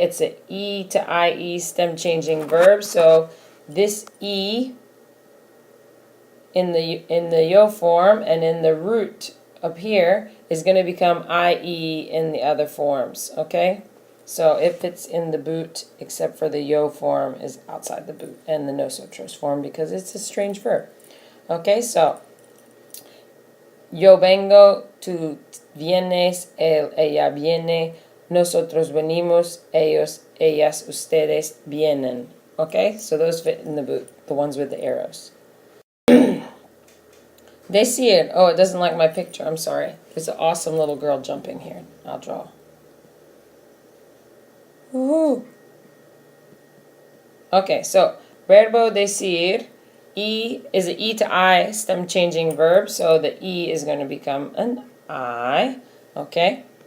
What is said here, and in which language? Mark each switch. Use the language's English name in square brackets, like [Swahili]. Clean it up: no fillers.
[English] It's an E to IE stem changing verb, so this E in the yo form and in the root up here is going to become IE in the other forms, okay? So it fits in the boot except for the yo form is outside the boot and the nosotros form because it's a strange verb. Okay, so [Spanish] yo vengo, tú vienes, él, ella viene, nosotros venimos, ellos, ellas, ustedes vienen. [English] Okay, so those fit in the boot, the ones with the arrows. Decir, oh, it doesn't like my picture, I'm sorry. There's an awesome little girl jumping here. I'll draw. Woohoo! Okay, so verbo decir, E is an E to I stem changing verb, so the E is going to become an I, okay?